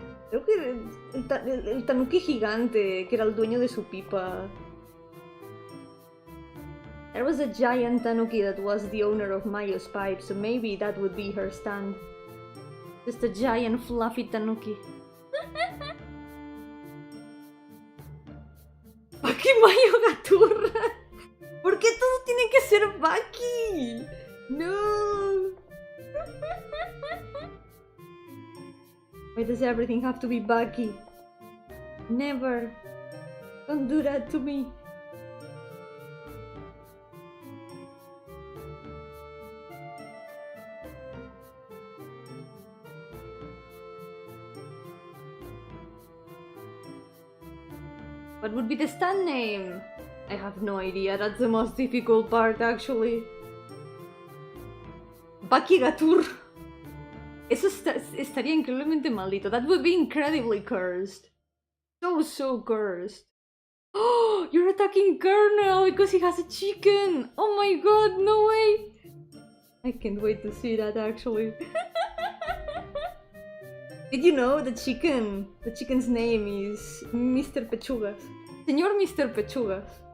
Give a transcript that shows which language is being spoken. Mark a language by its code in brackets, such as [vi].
[es] Creo que el tanuki gigante, que era el dueño de su pipa. [en] There was a giant tanuki that was the owner of Mayo's pipe, so maybe that would be her stand. Just a giant fluffy tanuki. Baki Mayo Gaturra. [es] ¿Por qué todo tiene que ser Baki? [en] No. Why does everything have to be Baki? Never. Don't do that to me. What would be the stand name? I have no idea. That's the most difficult part, actually. Baki Gatur. [es] Eso estaría increíblemente maldito. [en] That would be incredibly cursed. So cursed. Oh, you're attacking Colonel because he has a chicken. Oh my god, no way. I can't wait to see that, actually. Did you know the chicken's name is Mr. Pechugas? Señor Mr. Pechugas.